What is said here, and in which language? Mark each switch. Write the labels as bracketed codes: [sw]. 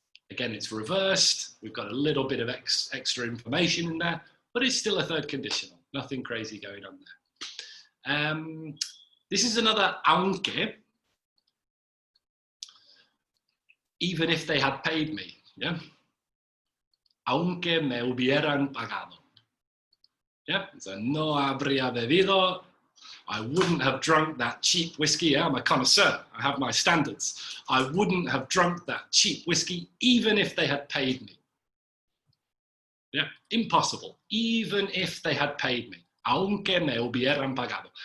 [en] Again, it's reversed. We've got a little bit of extra information in there, but it's still a third conditional. Nothing crazy going on there. This is another [es] aunque, [en] even if they had paid me, yeah? [es] Aunque me hubieran pagado. Yeah, so no habría bebido. [en] I wouldn't have drunk that cheap whiskey. Yeah, I'm a connoisseur. I have my standards. I wouldn't have drunk that cheap whiskey even if they had paid me. Yeah, impossible. Even if they had paid me. [es] Aunque me hubieran pagado.